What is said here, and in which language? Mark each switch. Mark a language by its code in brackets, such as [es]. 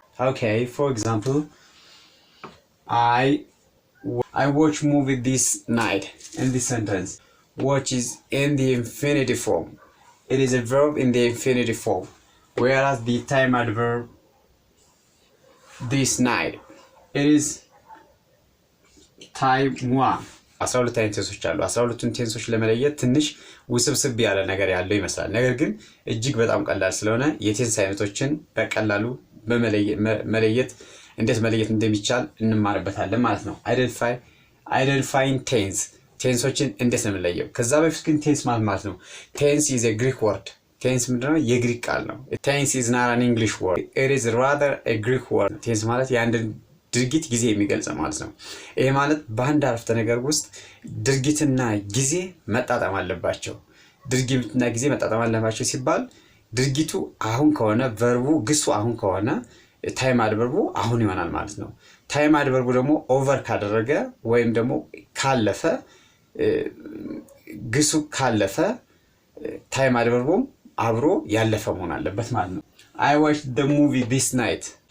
[en] Okay, for example, I watch movie this night. In this sentence, watch is in the infinitive form. It is a verb in the infinitive form, whereas the time adverb this night, it is time one. [am] 12 ቴንሶች አሉ። 12ቱን ቴንሶች ለመለየት ትንሽ ውስብስብ ያለ ነገር ያለው ይመስላል። ነገር ግን እጅግ በጣም ቀላል ስለሆነ የቴንስ አይነቶችን በቀላሉ መለየት እንዴት መለየት እንደሚቻል እንማርበታለን ማለት ነው። [en] አይደንቲፋይንግ ቴንስ [am] ቴንሶችን እንዴት ነው የምንለየው? ከዛ በፊት ግን ቴንስ ማለት ነው። ቴንስ [en] is a Greek word. [am] ቴንስ ምንድነው? [en] የግሪክ ቃል ነው። ቴንስ is not an English word. It is rather a Greek word. [am] ቴንስ ማለት የአንድን ድርጊት ጊዜ የሚገልጽ ማለት ነው። ይሄ ማለት በአንድ አረፍተ ነገር ውስጥ ድርጊትና ጊዜ መጣጣም አለባቸው። ድርጊትና ጊዜ መጣጣም አለባቸው ሲባል ድርጊቱ አሁን ከሆነ ቨርቡ ግሱ አሁን ከሆነ ታይም አድቨርቡ አሁን ይሆናል ማለት ነው። ታይም አድቨርቡ ደግሞ ኦቨር ካደረገ ወይም ደግሞ ካለፈ ግሱ ካለፈ ታይም አድቨርቡም አብሮ ያለፈ መሆን አለበት ማለት ነው። [en] I watched the movie this night.